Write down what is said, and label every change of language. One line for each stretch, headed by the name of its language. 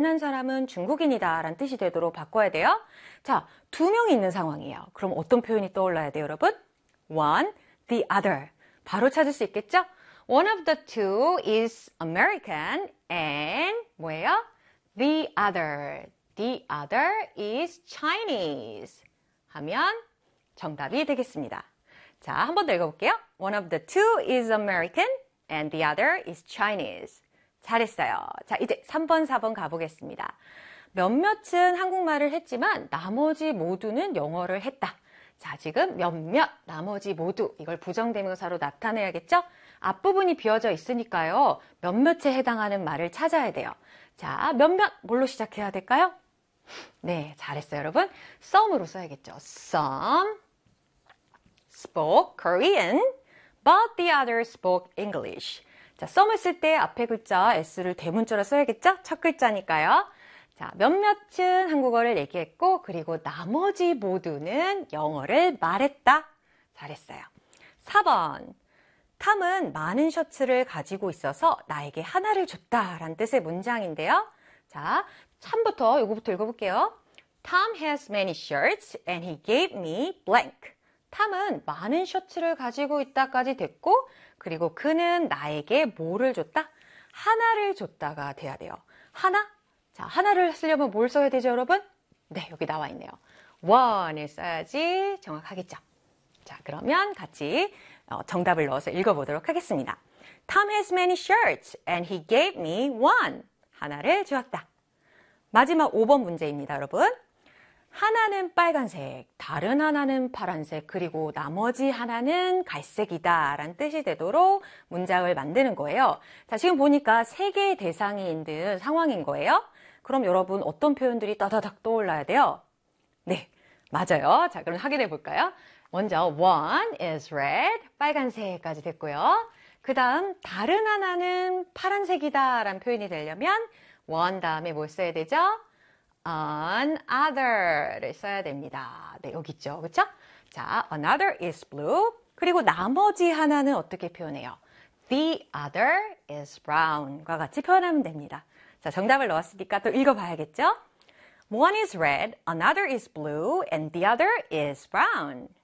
Korean: 만난 사람은 중국인이다라는 뜻이 되도록 바꿔야 돼요. 자, 두 명이 있는 상황이에요. 그럼 어떤 표현이 떠올라야 돼요, 여러분?
English: One, the other.
Korean: 바로 찾을 수 있겠죠?
English: One of the two is American and
Korean: 뭐예요?
English: The other. The other is Chinese.
Korean: 하면 정답이 되겠습니다. 자, 한번 더 읽어볼게요.
English: One of the two is American and the other is Chinese.
Korean: 잘했어요. 자, 이제 3번, 4번 가보겠습니다. 몇몇은 한국말을 했지만 나머지 모두는 영어를 했다. 자, 지금 몇몇, 나머지 모두, 이걸 부정대명사로 나타내야겠죠? 앞부분이 비어져 있으니까요. 몇몇에 해당하는 말을 찾아야 돼요. 자, 몇몇, 뭘로 시작해야 될까요? 네, 잘했어요, 여러분. Some으로 써야겠죠.
English: Some spoke Korean, but the other spoke English.
Korean: 자, some을 쓸때 앞에 글자 s를 대문자로 써야겠죠? 첫 글자니까요. 자, 몇몇은 한국어를 얘기했고, 그리고 나머지 모두는 영어를 말했다. 잘했어요. 4번. 탐은 많은 셔츠를 가지고 있어서 나에게 하나를 줬다라는 뜻의 문장인데요. 자, 3부터 이거부터 읽어볼게요.
English: Tom has many shirts and he gave me blank.
Korean: 탐은 많은 셔츠를 가지고 있다까지 됐고, 그리고 그는 나에게 뭐를 줬다? 하나를 줬다가 돼야 돼요. 하나? 자, 하나를 쓰려면 뭘 써야 되죠, 여러분? 네, 여기 나와 있네요. One을 써야지 정확하겠죠? 자, 그러면 같이 정답을 넣어서 읽어보도록 하겠습니다.
English: Tom has many shirts and he gave me one.
Korean: 하나를 주었다. 마지막 5번 문제입니다, 여러분. 하나는 빨간색, 다른 하나는 파란색, 그리고 나머지 하나는 갈색이다 라는 뜻이 되도록 문장을 만드는 거예요. 자, 지금 보니까 세 개의 대상이 있는 상황인 거예요. 그럼 여러분 어떤 표현들이 따다닥 떠올라야 돼요? 네, 맞아요. 자, 그럼 확인해 볼까요? 먼저
English: one is red,
Korean: 빨간색까지 됐고요. 그 다음 다른 하나는 파란색이다 라는 표현이 되려면 one 다음에 뭐 써야 되죠? An other를 써야 됩니다. 네, 여기 있죠, 그렇죠?
English: 자, another is blue.
Korean: 그리고 나머지 하나는 어떻게 표현해요?
English: The other is brown과
Korean: 같이 표현하면 됩니다. 자, 정답을 넣었으니까 또 읽어봐야겠죠?
English: One is red, another is blue, and the other is brown.